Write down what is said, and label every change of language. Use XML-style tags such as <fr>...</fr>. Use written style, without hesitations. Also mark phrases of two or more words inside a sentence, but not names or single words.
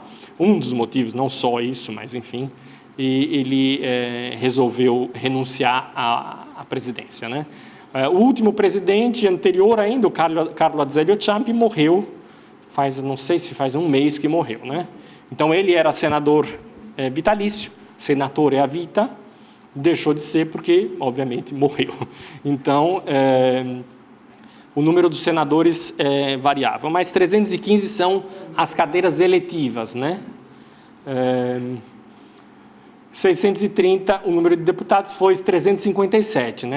<pt>Um dos motivos, não só isso, mas enfim, e ele resolveu renunciar à presidência, né? O último presidente anterior ainda, o Carlo Azeglio Ciampi, morreu, não sei se faz um mês que morreu, né? Então, ele era senador vitalício,</pt> <it>senatore a vita,</it> <pt>deixou de ser porque, obviamente, morreu. Então, o número dos senadores é variável, mas 315 são as cadeiras eletivas, né? 630, o número de deputados foi 357, né?</pt>